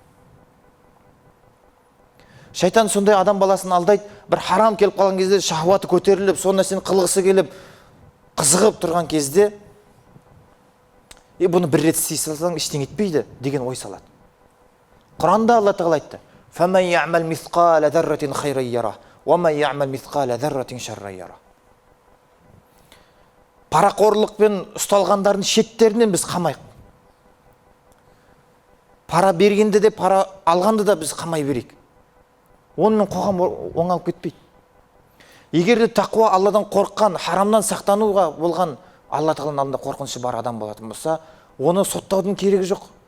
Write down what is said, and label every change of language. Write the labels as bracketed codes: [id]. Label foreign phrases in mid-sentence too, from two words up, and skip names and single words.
[kk] Шайтан сондай адам баласын алдайды, бір харам келіп қалған кезде шахуаты көтеріліп, сол нәрсені қылғысы келіп, қызығып тұрған кезде, бұны бір рет істей салсаң ештеңе етпейді деген ой салады. Құранда Алла тағала айтты: [ar] "فمن يعمل مثقال ذرة خيرا يره، ومن يعمل مثقال ذرة شرا يره." [kk] Парақорлықпен ұсталғандардың шеттерінен біз қамайық. Пара бергенде де, пара алғанды да біз қамай берейік. Онымен қоғам оңалып кетпейді. Егер де тақуа, Алладан қорыққан, харамнан сақтануға болған, Алла тағаланың алдында қорқынышы бар адам болатын болса, оны соттаудың керегі жоқ.